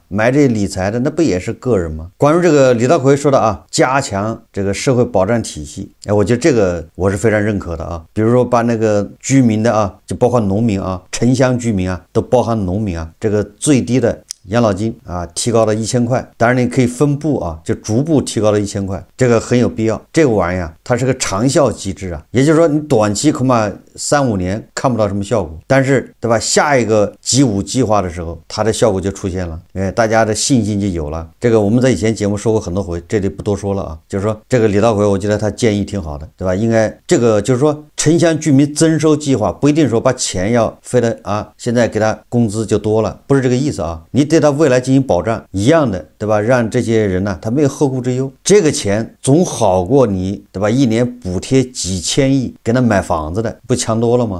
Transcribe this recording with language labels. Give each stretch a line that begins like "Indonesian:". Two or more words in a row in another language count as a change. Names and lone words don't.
Chinese: 買這些理財的，那不也是個人嗎？關於這個李道奎說的啊，加強這個社會保障體系，哎，我覺得這個我是非常認可的啊。比如說把那個居民的啊，就包括農民啊，城鄉居民啊，都包含農民啊，這個最低的養老金啊，提高了1000塊，當然你可以分步啊，就逐步提高了1000塊，這個很有必要。這個玩意兒它是個長效機制啊，也就是說你短期恐怕3-5年看不到什麼效果，但是對吧？下一個G5計劃的時候，它的效果就出現了，哎，大家的信心就有了。這個我們在以前節目說過很多回，這裡不多說了啊。就是說這個李道奎，我覺得他建議挺好的，對吧？應該這個就是說城鄉居民增收計劃不一定說把錢要非得啊，現在給他工資就多了，不是這個意思啊。你对他未來進行保障一樣的，對吧？讓這些人呢，他沒有後顧之憂，這個錢總好過你，對吧？一年補貼幾千億給他買房子的，不強多了嗎？